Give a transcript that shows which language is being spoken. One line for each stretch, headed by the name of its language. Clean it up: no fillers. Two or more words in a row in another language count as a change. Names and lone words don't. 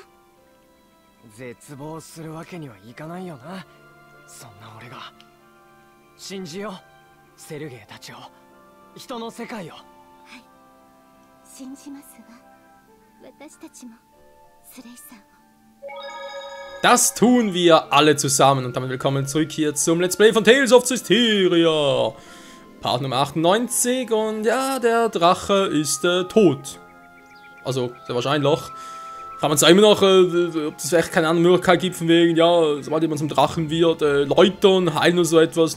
Japanese: 絶望するわけにはいかないよな、そんな俺が。信じよう、セルゲイたちを、人の世界を。はい、信じますわ。私たちもスレイさんを。
German: Das tun wir alle zusammen und damit willkommen zurück hier zum
English: Let's Play
German: von
English: Tales of Zestiria.
German: Part Nummer 98 und ja, der Drache ist tot. Also, sehr wahrscheinlich. Kann man zwar immer noch, ob es vielleicht keine andere Möglichkeit gibt, von wegen, ja, sobald jemand zum Drachen wird, läutern, heilen oder so etwas.